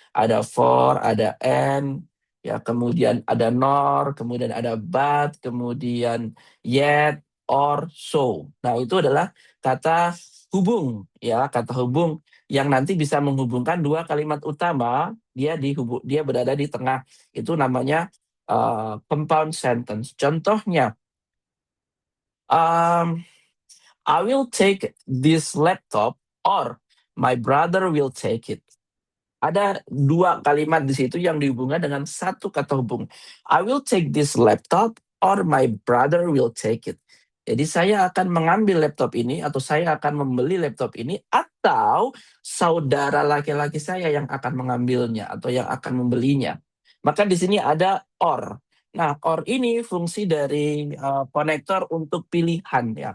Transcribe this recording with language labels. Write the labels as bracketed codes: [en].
[id] Ada for, ada and, ya kemudian ada nor, kemudian ada but, kemudian yet, or, so. Nah, itu adalah kata hubung ya, kata hubung yang nanti bisa menghubungkan dua kalimat utama, dia berada di tengah. Itu namanya [en] compound sentence. [id] Contohnya, [en] um, I will take this laptop or my brother will take it. [id] Ada dua kalimat di situ yang dihubungkan dengan satu kata hubung. [en] I will take this laptop or my brother will take it. [id] Jadi saya akan mengambil laptop ini atau saya akan membeli laptop ini atau saudara laki-laki saya yang akan mengambilnya atau yang akan membelinya. Maka di sini ada or. Nah, or ini fungsi dari konektor untuk pilihan ya.